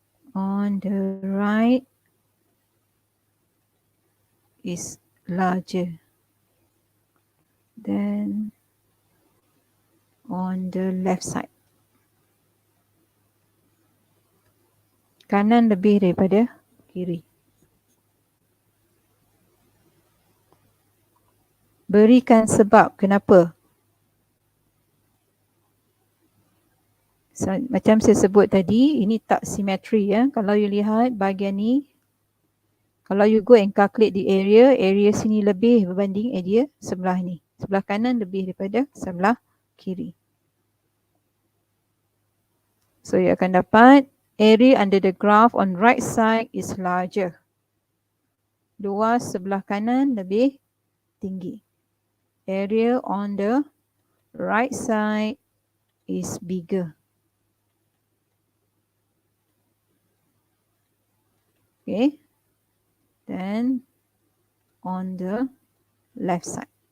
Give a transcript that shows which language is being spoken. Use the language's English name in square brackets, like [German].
[English] On the right is larger than on the left side. [Malay] Kanan lebih daripada kiri. Berikan sebab kenapa. So, macam saya sebut tadi, ini tak simetri ya. Kalau you lihat bahagian ni, kalau [English] you go and calculate the area [Malay] sini lebih berbanding area sebelah ni. Sebelah kanan lebih daripada sebelah kiri. [English] So you [Malay] akan dapat [English] area under the graph on right side is larger. [Malay] Luas sebelah kanan lebih tinggi. [English] Area on the right side is bigger. Okay. Then on the left side.